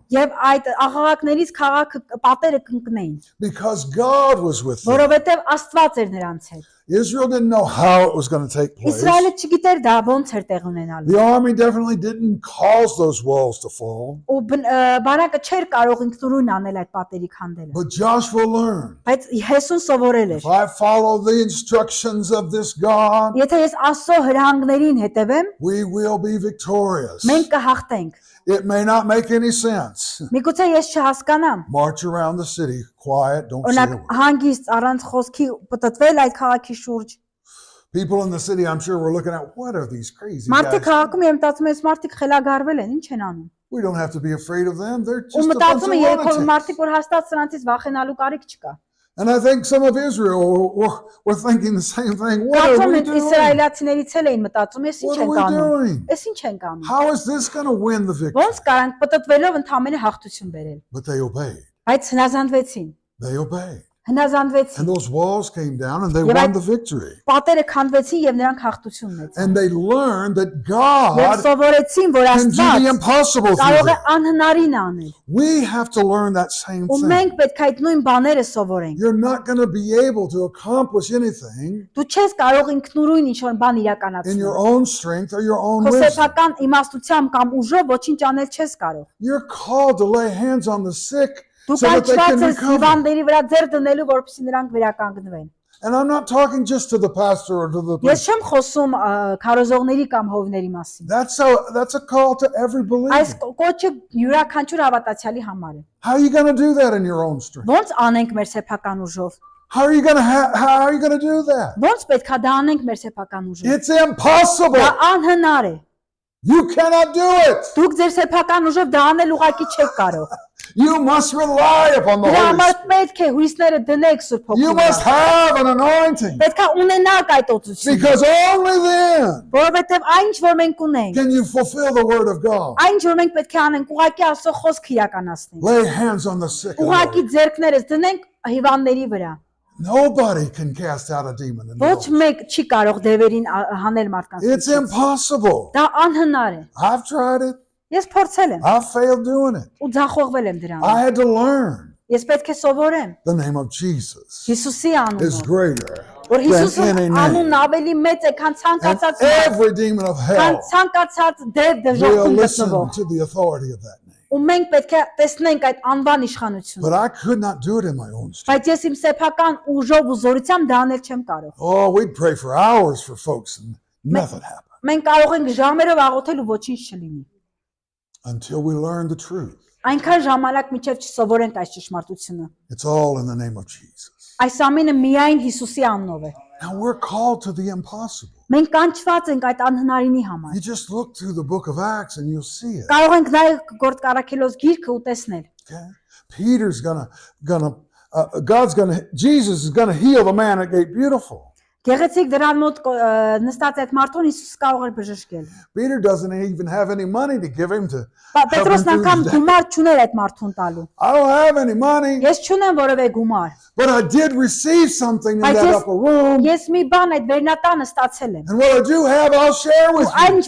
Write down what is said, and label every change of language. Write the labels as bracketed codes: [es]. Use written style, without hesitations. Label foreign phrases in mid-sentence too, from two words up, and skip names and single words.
[hy] Եվ այդ աղաղակներից քաղաքը պատերը կընկնեին, [en] because God was with them. [hy] որովհետև Աստված էր նրանց հետ։ [en] Israel didn't know how it was going to take place. [hy] Իսրայելը չգիտեր դա ոնց էր տեղ ունենալու։ [en] The army definitely didn't cause those walls to fall. [hy] Ու բանակը չէր կարող ինքնուրույն անել այդ պատերի քանդելը։ [en] But Joshua learned, [hy] Բայց Հեսուն սովորել էր։ [en] if I follow the instructions of this God, [hy] Եթե ես Աստծո հրահանգներին հետևեմ, [en] we will be victorious. [hy] մենք կհաղթենք։ [en] It may not make any sense. [hy] Միգուցե ես չհասկանամ։ [en] March around the city, quiet, don't say a [hy] Օրինակ [en] word. [hy] հանգիստ առանց խոսքի պատտվել այդ քաղաքի շուրջ։ [en] People in the city, I'm sure, were looking at, what are these crazy [hy] Մարդիկ [en] guys? [hy] քաղաքում եմ մտածում ես մարդիկ խելագարվել են, ինչ են անում։ [en] We don't have to be afraid of them. They're [hy] Ու [en] just a bunch [hy] մտածում [en] of [hy] եմ Երիքովի [en] lunatics. [hy] մարդիկ որ հաստատ սրանցից վախենալու կարիք չկա։ [en] And I think some of Israel were thinking the same thing. What are [hy] Կարծում [en] we [hy] եմ [en] doing? [hy] իսրայելացիներից էլ էին մտածում, ես ինչ [en] What are [hy] ենք [en] we [hy] անում։ [en] doing? [hy] Ես ինչ ենք անում։ [en] How is this going to win the victory? [hy] Ոնց կարանք պատտվելով ընդամենը հաղթություն բերել։ [en] But they obeyed. [hy] Բայց հնազանդվեցին։ [en] They obeyed. [hy] Հնազանդվեցին։ [en] And those walls came down and they [hy] Եվ [en] won [hy] այդ [en] the victory. [hy] պատերը քանդվեցին եւ նրանք հաղթություն ունեցին։ [en] And they learned that [hy] Եվ [en] God [hy] սովորեցին, որ [en] can do the [hy] Աստված [en] impossible through [hy] կարող է [en] them. [hy] անհնարին անել։ [en] We have to learn that same [hy] Ու [en] thing. [hy] մենք պետք է այդ նույն բաները սովորենք։ [en] You're not going to be able to accomplish anything [hy] Դու չես կարող ինքնուրույն ինչ-որ բան [en] in your [hy] իրականացնել։ [en] own strength or your own [hy] Քո [en] wisdom. [hy] սեփական իմաստությամբ կամ ուժով ոչինչ անել չես կարող։ [en] You're called to lay hands on the sick [hy] Դու [en] so that they [hy] կանչված [en] can [hy] ես [en] recover. [hy] հիվանդների վրա ձեռ դնելու, որպեսզի նրանք վերականգնվեն։ [en] And I'm not talking just to the pastor or to the [hy] Ես [en] preacher. [hy] չեմ խոսում քարոզողների կամ հովների մասին։ [en] That's a call to every [hy] Այս [en] believer. [hy] կոչը յուրաքանչյուր հավատացյալի համար է։ [en] How are you going to do that in your own strength? [hy] Ոնց անենք մեր սեփական ուժով։ [en] How are you going to do that? [hy] Ոնց պետքա դա անենք մեր սեփական ուժով։ [en] It's impossible. [hy] Դա անհնար է։ [en] You cannot do it. [hy] Դուք ձեր սեփական ուժով դա անել ուղղակի չեք կարող։ [en] You must rely upon the [hy] Դրա [en] Holy [hy] համար [en] Spirit. [hy] պետք է հույսները դնեք Սուրբ [en] You must [hy] Հոգու վրա։ [en] have an anointing, [hy] Պետքա ունենաք այդ օծությունը, [en] because only then [hy] որովհետև այն ինչ որ մենք ունենք, [en] can you fulfill the word of God. [hy] այն ինչ որ մենք պետք է անենք, ուղղակի Աստծո խոսքը իրականացնենք։ [en] Lay hands on the sick and [hy] Ուղղակի [en] lay. [hy] ձեռքներս դնենք հիվանդների վրա։ [en] Nobody can cast out a demon. In the [hy] Ոչ [en] Lord. [hy] մեկ չի կարող դևերին հանել մարդկանց։ [en] It's [hy] միջից։ [en] impossible. [hy] Դա անհնար է։ [en] I've tried it. [hy] Ես փորձել եմ [en] I failed doing it. [hy] ու ձախողվել եմ դրանով։ [en] I had to learn [hy] Ես պետք է սովորեմ [en] the name of Jesus [hy] Հիսուսի [en] is [hy] անունով, [en] greater [hy] որ [en] than [hy] Հիսուսի [en] any [hy] անունն [en] name. [hy] ավելի մեծ է, քան [en] And [hy] ցանկացած մարդ, [en] every demon of [hy] քան [en] hell [hy] ցանկացած դև [en] will [hy] դժոխքում [en] listen [hy] գտնվող։ [en] to the authority of that name. [hy] Ու մենք պետք է տեսնենք այդ անվան իշխանությունը։ [en] But I could not do it in my own strength. [hy] Բայց ես իմ սեփական ուժով ու զորությամբ դա անել չեմ կարող։ [en] Oh, we'd pray for hours for folks and nothing happened [hy] Մենք կարող ենք ժամերով աղոթել ու ոչինչ չլինի։ [en] until we learn the truth. [hy] Այնքան ժամանակ միջև չսովորենք այս ճշմարտությունը։ [en] It's all in the name of Jesus. [hy] Այս ամենը միայն Հիսուսի անունով է։ [en] Now we're called to the impossible. [hy] Մենք կանչված ենք այդ անհնարինի համար։ [en] You just look through the book of Acts and you'll see it. [hy] Կարող ենք նայել Գործ Կարաքելոս գիրքը ու տեսնել։ [en] Okay? Jesus is gonna heal the man at Gate Beautiful. [hy] Գեղեցիկ դրան մոտ նստած այդ մարդուն Հիսուս կարող էր բժշկել։ [en] Peter doesn't even have any money to give him to help him [hy] Պետրոսն [en] through [hy] անգամ [en] his day. [hy] գումար չուներ այդ մարդուն տալու։ [en] I don't have any money, [hy] Ես չունեմ որևէ գումար, [en] but I did receive something in [hy] Բայց [en] that [hy] ես- [en] upper room. [hy] ես մի բան այդ վերնատանը ստացել եմ։ [en] And what I do have, I'll share with [hy] Այն [en] you.